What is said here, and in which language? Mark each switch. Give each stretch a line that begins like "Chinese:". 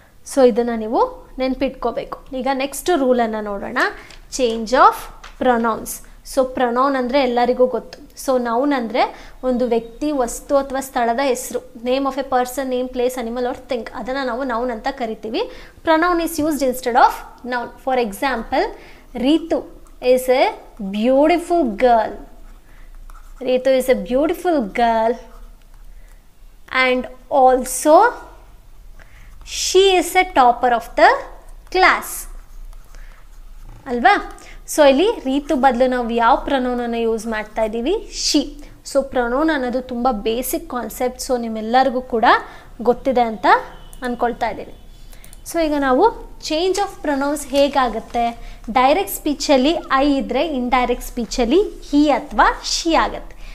Kannada: So ಇದನ್ನು ನೀವು ನೆನಪಿಟ್ಕೋಬೇಕು. ಈಗ ನೆಕ್ಸ್ಟ್ ರೂಲನ್ನು ನೋಡೋಣ, change of pronounce. So pronoun ಅಂದರೆ ಎಲ್ಲರಿಗೂ ಗೊತ್ತು. ಸೊ ನೌನ್ ಅಂದರೆ ಒಂದು ವ್ಯಕ್ತಿ, ವಸ್ತು ಅಥವಾ ಸ್ಥಳದ ಹೆಸರು.
English: name of a person, name, place, animal or thing,
Kannada: ಅದನ್ನು ನಾವು ನೌನ್ ಅಂತ ಕರಿತೀವಿ.
English: Pronoun is used instead of noun. For example, Ritu is a beautiful girl. Ritu is a beautiful girl, and also she is a topper of the class.
Kannada: ಅಲ್ವಾ? So ಇಲ್ಲಿ ರೀತು ಬದಲು ನಾವು ಯಾವ ಪ್ರೊನೌನನ್ನು use ಮಾಡ್ತಾ ಇದ್ದೀವಿ, ಶಿ. ಸೊ ಪ್ರೊನೌನ್ ಅನ್ನೋದು ತುಂಬ basic concept. So ನಿಮ್ಮೆಲ್ಲರಿಗೂ ಕೂಡ ಗೊತ್ತಿದೆ ಅಂತ ಅಂದ್ಕೊಳ್ತಾ ಇದ್ದೀನಿ. ಸೊ ಈಗ ನಾವು ಚೇಂಜ್ ಆಫ್ ಪ್ರೊನೌನ್ಸ್ ಹೇಗಾಗುತ್ತೆ, ಡೈರೆಕ್ಟ್ ಸ್ಪೀಚಲ್ಲಿ ಐ ಇದ್ದರೆ ಇಂಡೈರೆಕ್ಟ್ ಸ್ಪೀಚಲ್ಲಿ ಹಿ ಅಥವಾ ಶಿ ಆಗುತ್ತೆ.